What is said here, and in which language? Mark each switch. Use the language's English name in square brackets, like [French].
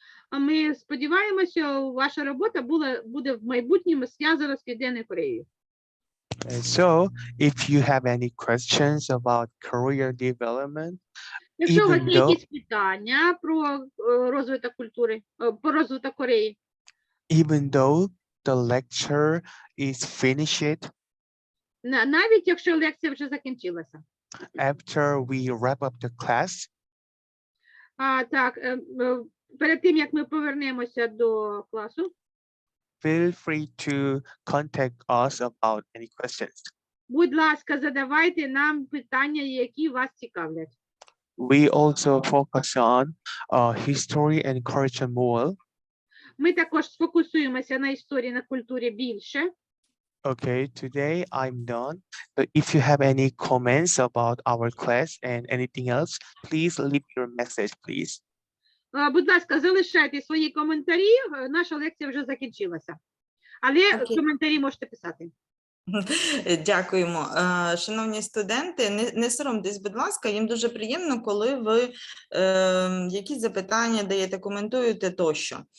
[Ukrainian] А ми сподіваємося, ваша робота буде в майбутньому зв'язана з Південною Кореєю. [English] And so, if you have any questions about career development, [Ukrainian] Якщо у вас [English] Even [Ukrainian] є [English] though- [Ukrainian] якісь питання про розвиток культури, про розвиток Кореї, [English] even though the lecture is finished, [Ukrainian] навіть якщо лекція вже закінчилася. [English] after we wrap up the class, [Ukrainian] Так, перед тим, як ми повернемося до класу, [English] feel free to contact us about any questions. [Ukrainian] будь ласка, задавайте нам питання, які вас цікавлять. [English] We also focus on history and culture more. [Ukrainian] Ми також сфокусуємося на історії, на культурі більше. [English] Okay, today I'm done. But if you have any comments about our class and anything else, please leave your message, please. [Ukrainian] Будь ласка, залишайте свої коментарі. Наша лекція вже закінчилася. Але Окей. коментарі можете писати. Дякуємо. Шановні студенти, не соромтесь, будь ласка, їм дуже приємно, коли ви якісь запитання даєте, коментуєте тощо.